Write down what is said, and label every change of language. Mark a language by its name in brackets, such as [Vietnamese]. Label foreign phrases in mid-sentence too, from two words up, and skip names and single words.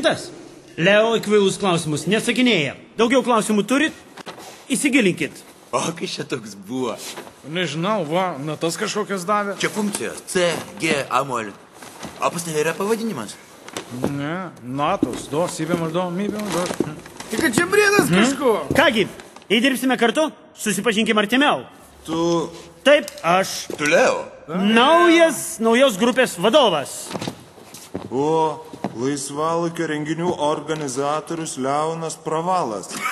[Lithuanian] Leo į kvailus klausimus nesakinėja. Daugiau klausimų turit? Įsigilinkit. O, kai čia toks buvo? Nežinau, va, natas kažkokias davė. Čia funkcijos C, G, Amol. O pas tave yra pavadinimas? Ne, natos, do, si bemol, do, mi bemol, do. Tik kad čia brėdas kažko. Kągi, įdirbsime kartu, susipažinkim artimiau. Tu... Taip, aš. Tu Leo? Naujos grupės vadovas. O, laisvalaikio renginių organizatorius Leonas Pravalas.